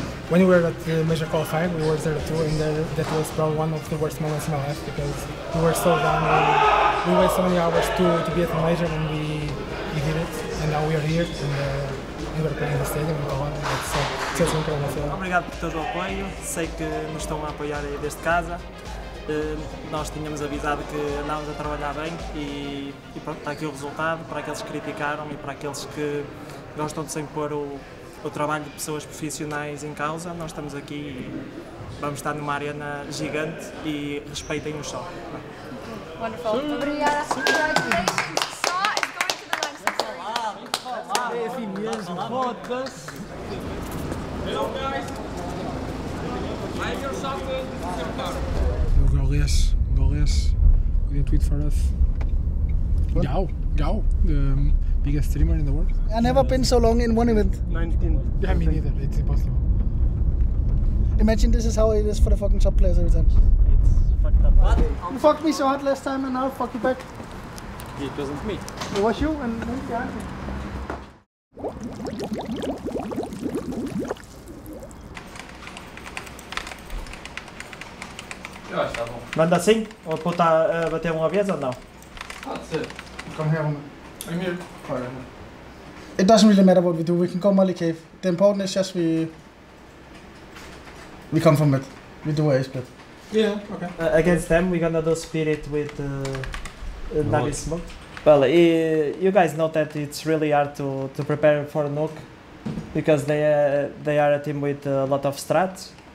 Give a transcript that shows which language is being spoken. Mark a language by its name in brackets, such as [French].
[English] When we were at the major qualifying, we were there too, and that was probably one of the worst moments in my life because we were so down. We waited so many hours to be at the major, and we did it. And now we are here, and we're playing the stadium in Cologne. It's incredible. [Portuguese] Obrigado por todo o apoio. Sei que nos estão a apoiar aí desde casa. Nós tínhamos avisado que andávamos a trabalhar bem e pronto, está aqui o resultado para aqueles que criticaram e para aqueles que gostam de sempre pôr o trabalho de pessoas profissionais em causa. Nós estamos aqui e vamos estar numa arena gigante e respeitem o show. [English] Wonderful. [Portuguese] Obrigada. [English] Congratulations. Saw is going to the Laxess Arena. Hello guys. I'm your soccer. Gaules, we did tweet for us. Gao, the biggest streamer in the world. I've never been so long in one event. 19. Yeah, me neither. It's impossible. Imagine this is how it is for the fucking top players every time. It's fucked up. What? You fucked me so hard last time and now I'll fuck you back. It wasn't me. It was you and me behind me. [Portuguese] Eu acho que tá bom. Manda assim? Ou botar a bater uma vez ou não? Pode ser. [English] Come here, woman. I'm here. It doesn't really matter what we do. We can go Molly Cave. The important is just we come from it. We do a split. Yeah, okay. Against them, we're gonna do Spirit with Navi Smoke. Well, you guys know that it's really hard to prepare for Nuke because they are a team with a lot of strats.